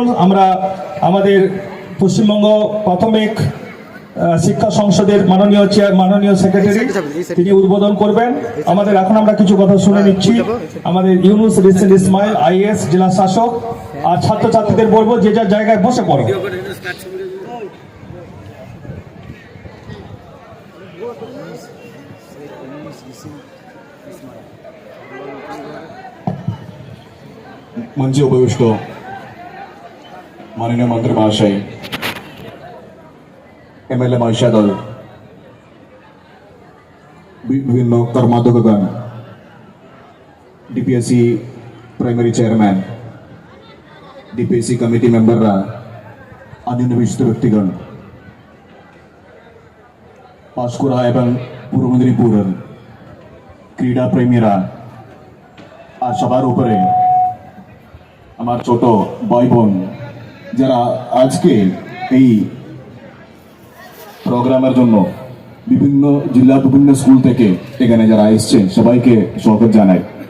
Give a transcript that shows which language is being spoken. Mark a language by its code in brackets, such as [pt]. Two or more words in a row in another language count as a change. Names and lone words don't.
[bn] আমরা আমাদের পশ্চিমবঙ্গ প্রাথমিক শিক্ষা সংসদের মাননীয় সেক্রেটারি তিনি উদ্বোধন করবেন। আমাদের এখন আমরা কিছু কথা শুনে নিচ্ছি আমাদের ইউনুস রেসিন ইসমাইল আইএস জেলা শাসক। আর ছাত্রছাত্রীদের বলবো যে যার জায়গায় বসে পড়ো। মঞ্চে উপবিষ্ট মাননীয় মন্ত্রী মহাশয়, এমএলএ মহোদয় দল, বিভিন্ন কর্মাধ্যক্ষগণ, [en] DPSC primary chairman, DPSC committee [bn] মেম্বাররা, অন্য বিশিষ্ট ব্যক্তিগণ, পাঁশকুড়া এবং পূর্ব মেদিনীপুর ক্রীড়া প্রেমীরা আর সবার উপরে আমার ছোট ভাই বোন যারা আজকে এই প্রোগ্রামের জন্য বিভিন্ন জেলা বিভিন্ন স্কুল থেকে এখানে যারা এসেছেন সবাইকে স্বাগত জানাই।